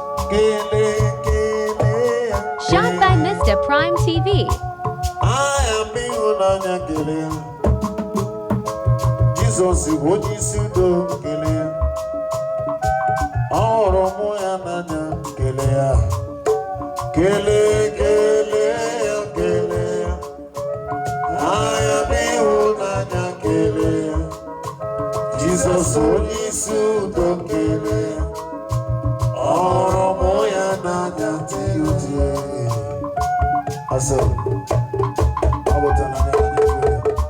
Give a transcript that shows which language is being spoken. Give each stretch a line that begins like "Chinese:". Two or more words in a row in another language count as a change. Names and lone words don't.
Igbo: Kele, kele ya,
English: Shot by kele. Mister Prime T V.
Igbo: Aya m ịhụnanya kele ya. Jizọs bụ onye isi udo kele ya. Ọ hụrụ mụ ya n'anya kele ya. Kele, kele ya, kele ya. Aya m ịhụnanya kele ya. Jizọs onye isi udo kele ya. Ọ hụrụ mụ ya n'anya dị uche. Asị, ọ bụ taa n'anya, n'anya kele ya.